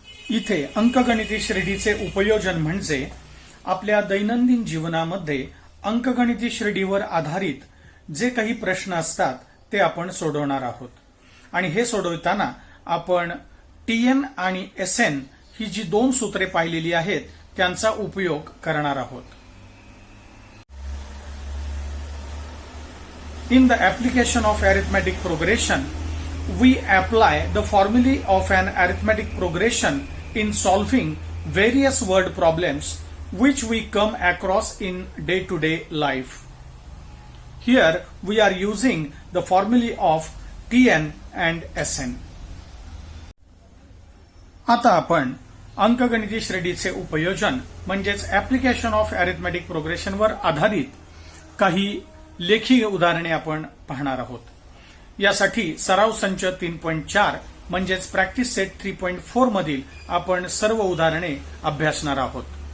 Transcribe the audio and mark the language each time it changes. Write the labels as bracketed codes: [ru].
[mr] इथे अंकगणिती श्रेणीचे उपयोजन म्हणजे आपल्या दैनंदिन जीवनामध्ये अंकगणिती श्रेणीवर आधारित जे काही प्रश्न असतात ते आपण सोडवणार आहोत आणि हे सोडवताना आपण TN आणि SN ही जी दोन सूत्रे पाहिलेली आहेत त्यांचा उपयोग करणार आहोत. [en] In the application of arithmetic progression, we apply the formulae of an arithmetic progression in solving various word problems which we come across in day-to-day life. Here we are using the formulae of TN and SN. [mr] आता आपण अंकगणिती श्रेणीचे उपयोजन म्हणजेच [en] application of arithmetic progression [mr] वर आधारित काही लेखी उदाहरणे आपण पाहणार आहोत. यासाठी सराव संच 3.4 म्हणजेच प्रॅक्टिस सेट 3.4 मधील आपण सर्व उदाहरणे अभ्यासणार आहोत.